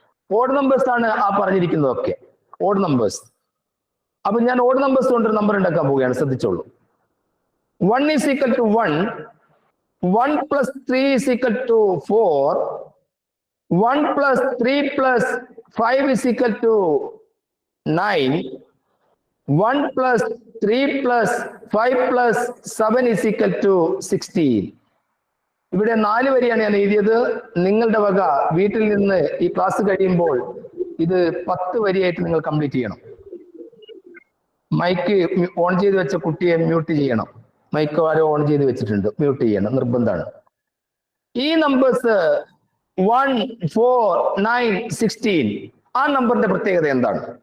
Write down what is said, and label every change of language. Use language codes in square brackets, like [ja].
[ml] Odd numbers ആണ് ആ പറഞ്ഞിരിക്കുന്നതൊക്കെ, odd numbers. അപ്പൊ ഞാൻ ഓഡ് നമ്പേഴ്സ് കൊണ്ടൊരു നമ്പർ ഉണ്ടാക്കാൻ പോവുകയാണ്, ശ്രദ്ധിച്ചോളൂ. [en] 1 is equal to 1, 1 plus 3 is equal to 4, 1 plus 3 plus 5 is equal to 9, 1 plus 3 plus 5 plus 7 is equal to 16. [ml] ഇവിടെ 4 വരിയാണ് ഞാൻ എഴുതിയത്. നിങ്ങളുടെ വക വീട്ടിൽ നിന്ന് ഈ ക്ലാസ് കഴിയുമ്പോൾ ഇത് 10 വരിയായിട്ട് നിങ്ങൾ കംപ്ലീറ്റ് ചെയ്യണം. മൈക്ക് ഓൺ ചെയ്ത് വെച്ച കുട്ടിയെ മ്യൂട്ട് ചെയ്യണം. മൈക്ക് ആരോ ഓൺ ചെയ്ത് വെച്ചിട്ടുണ്ട്, മ്യൂട്ട് ചെയ്യണം, നിർബന്ധമാണ്. ഈ നമ്പേഴ്സ് 1, 4, 9, 16 ആ നമ്പറിന്റെ പ്രത്യേകത എന്താണ്?